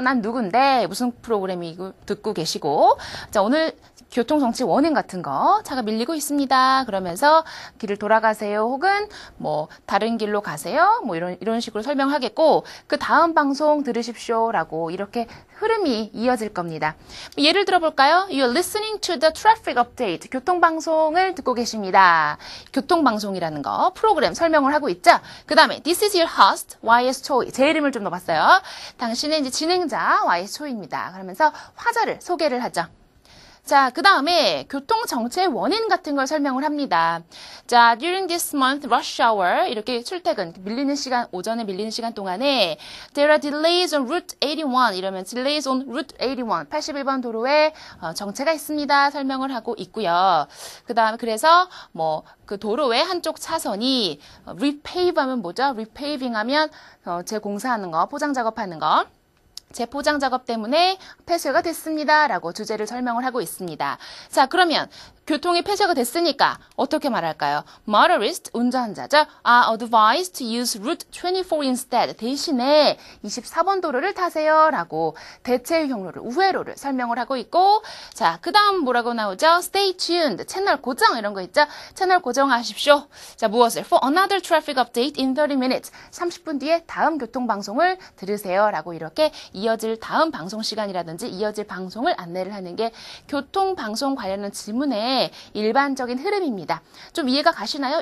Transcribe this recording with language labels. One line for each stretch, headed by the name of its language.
Korean: 난 누군데 무슨 프로그램이 듣고 계시고, 자, 오늘 교통정치 원인 같은 거, 차가 밀리고 있습니다. 그러면서 길을 돌아가세요. 혹은 뭐 다른 길로 가세요. 뭐 이런 식으로 설명하겠고, 그 다음 방송 들으십시오라고 이렇게 흐름이 이어질 겁니다. 예를 들어볼까요?
English: You're listening to the traffic update.
Korean: 교통방송을 듣고 계십니다. 교통방송이라는 거, 프로그램 설명을 하고 있죠? 그 다음에
English: This is your host, YS Choi.
Korean: 제 이름을 좀 넣어봤어요. 당신은 이제 진행자 YS Choi입니다. 그러면서 화자를 소개를 하죠. 자, 그 다음에 교통정체의 원인 같은 걸 설명을 합니다.
English: 자, during this month rush hour
Korean: 이렇게 출퇴근, 밀리는 시간, 오전에 밀리는 시간 동안에
English: there are delays on Route 81
Korean: 이러면
English: delays on Route 81,
Korean: 81번 도로에 정체가 있습니다. 설명을 하고 있고요. 그 다음에 그래서 뭐 그 도로의 한쪽 차선이 repave 하면 뭐죠? repaving 하면 재공사하는 거, 포장 작업하는 거. 재포장 작업 때문에 폐쇄가 됐습니다. 라고 주제를 설명을 하고 있습니다. 자, 그러면 교통이 폐쇄가 됐으니까 어떻게 말할까요?
English: Motorist,
Korean: 운전자죠.
English: are advised to use Route 24 instead.
Korean: 대신에 24번 도로를 타세요. 라고 대체 경로를, 우회로를 설명을 하고 있고, 자, 그 다음 뭐라고 나오죠?
English: Stay tuned.
Korean: 채널 고정 이런 거 있죠? 채널 고정하십시오. 자, 무엇을?
English: For another traffic update in 30 minutes.
Korean: 30분 뒤에 다음 교통방송을 들으세요. 라고 이렇게 이어질 다음 방송 시간이라든지 이어질 방송을 안내를 하는 게 교통방송 관련한 지문의 일반적인 흐름입니다. 좀 이해가 가시나요?